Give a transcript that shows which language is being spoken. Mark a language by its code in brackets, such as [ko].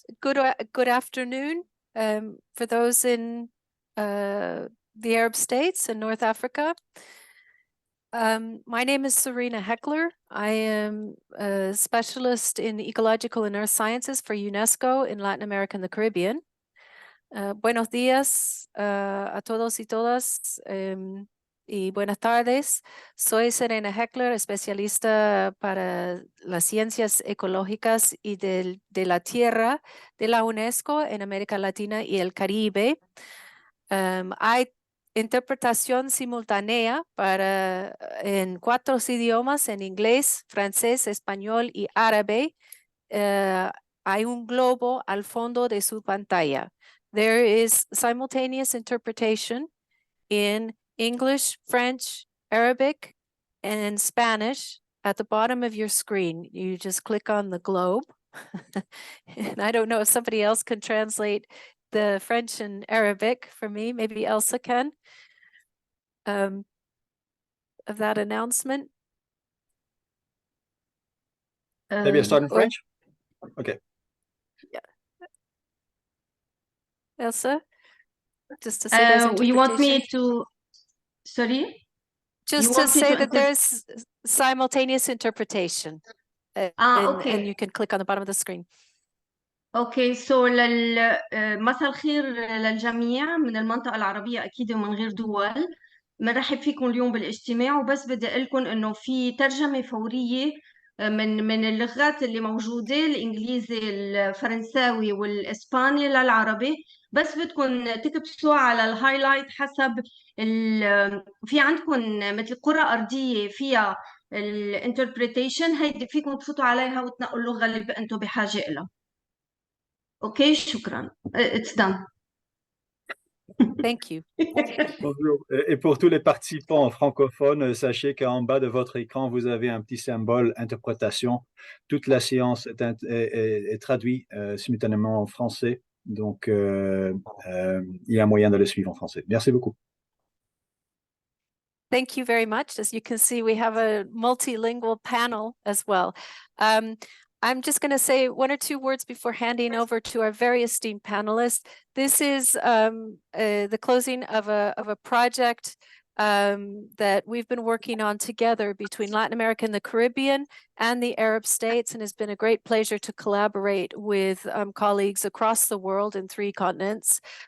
[en] good afternoon for those in the Arab states and North Africa. My name is Serena Heckler. I am a specialist in ecological and earth sciences for UNESCO in Latin America and the Caribbean. [es] Buenos días a todos y todas y buenas tardes. Soy Serena Heckler, especialista para las ciencias ecológicas y de la tierra de la UNESCO en América Latina y el Caribe. Hay interpretación simultánea en 4 idiomas, en inglés, francés, español y árabe. Hay un globo al fondo de su pantalla. [en] There is simultaneous interpretation in English, French, Arabic, and Spanish at the bottom of your screen. You just click on the globe. And I don't know if somebody else can translate the French and Arabic for me. Maybe Elsa can. Of that announcement. Maybe I start in French? Okay. Yeah. Elsa? Just to say there's interpretation. You want me to... Sorry? Just to say that there's simultaneous interpretation. Okay. And you can click on the bottom of the screen. [ar] اوكي مساء الخير للجميع من المنطقة العربية أكيد ومن غير دول. بنرحب فيكم اليوم بالاجتماع، وبس بدي أقول لكم إنه في ترجمة فورية من اللغات اللي موجودة، الإنجليزي، الفرنساوي والإسباني للعربي. بس بدكم تكبسوا على الهايلايت حسب في عندكم مثل قرى أرضية فيها الانتربريتيشن، هيدي فيكم تفوتوا عليها وتنقوا اللغة اللي أنتم بحاجة لها. [en] Okay, shukran. It's done. Thank you. [fr] Bonjour. Et pour tous les participants francophones, sachez qu'en bas de votre écran, vous avez un petit symbole interprétation. Toute la séance est traduite simultanément en français. Donc, il y a moyen de le suivre en français. Merci beaucoup. [en] Thank you very much. As you can see, we have a multilingual panel as well. I'm just going to say 1 or 2 words before handing over to our very esteemed panelists. This is the closing of a project that we've been working on together between Latin America and the Caribbean and the Arab states, and it's been a great pleasure to collaborate with colleagues across the world in 3 continents.